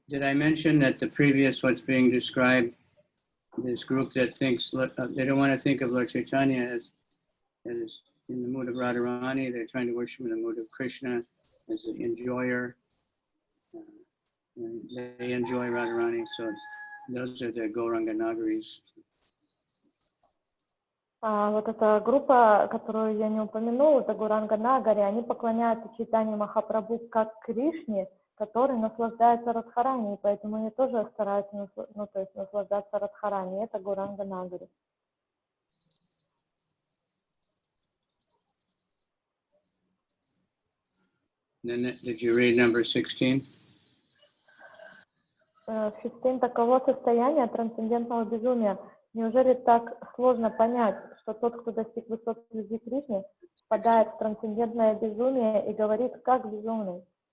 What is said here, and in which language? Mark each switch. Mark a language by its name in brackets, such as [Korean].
[English] Did I mention that the previous what's being described, this group that thinks, they don't want to think of Lord Chaitanya as in the mood of Radharani, they're trying to worship in the mood of Krishna as an enjoyer. And they enjoy Radharani, so those are the Gauranga Nagaris. [Russian] Вот эта группа, которую я не упомянула, это Гуранга Нагари, они поклоняются Чайтанье Махапрабху как Кришне, который наслаждается Радхарани, и поэтому они тоже стараются наслаждаться Радхарани. Это Гуранга Нагари. [English] Then, did you read number 16? 16. [Russian] Таково состояние трансцендентного безумия. Неужели так сложно понять, что тот, кто достиг высот любви к Кришне, впадает в трансцендентное безумие и говорит как безумный?